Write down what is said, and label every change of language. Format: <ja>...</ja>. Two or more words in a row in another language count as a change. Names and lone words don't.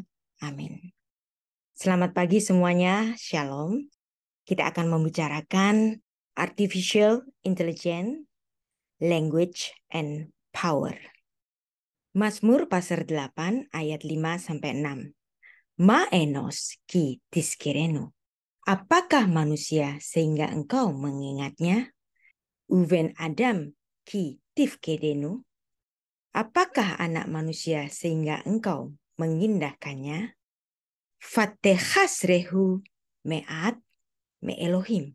<id>Amin. Selamat pagi semuanya, Shalom. Kita akan membicarakan</id> <en>Artificial Intelligence, Language and Power.</en> <id>Mazmur pasal 8 ayat 5-6.</id> <he>מה אנוש כי תזכרנו.</he> <id>Apakah manusia sehingga engkau mengingatnya?</id> <he>ובן אדם כי תפקדנו.</he> <id>Apakah anak manusia sehingga engkau mengindahkannya?</id> <he>ותחסרהו מעט מאלהים.</he>